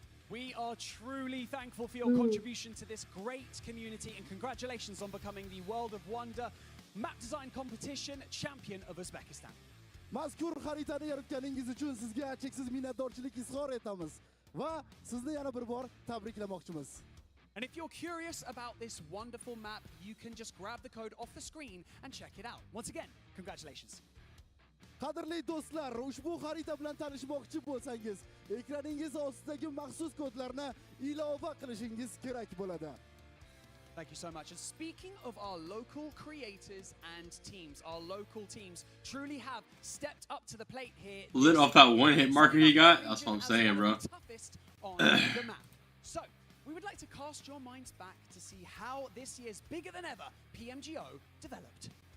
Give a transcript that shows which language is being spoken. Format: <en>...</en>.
<en>We are truly thankful for your contribution to this great community and congratulations on becoming the World of Wonder Map Design Competition Champion of Uzbekistan.</en> <uz>Mazkur xaritani yaratganingiz uchun sizga cheksiz minnatdorchilik izhor etamiz va sizni yana bir bor tabriklamoqchimiz.</uz> <en>And if you're curious about this wonderful map, you can just grab the code off the screen and check it out. Once again, congratulations.</en> <uz>Qadrli do'stlar, ushbu xarita bilan tanishmoqchi bo'lsangiz, ekraningiz ostidagi maxsus kodlarni ilova qilishingiz kerak bo'ladi.</uz> <en>Thank you so much. And speaking of our local creators and teams, our local teams truly have stepped up to the plate here. Lit off that one hit marker he got. That's what I'm saying, bro. Toughest on the map. So, we would like to cast your minds back to see how this year's bigger than ever Pmgo developed.</en>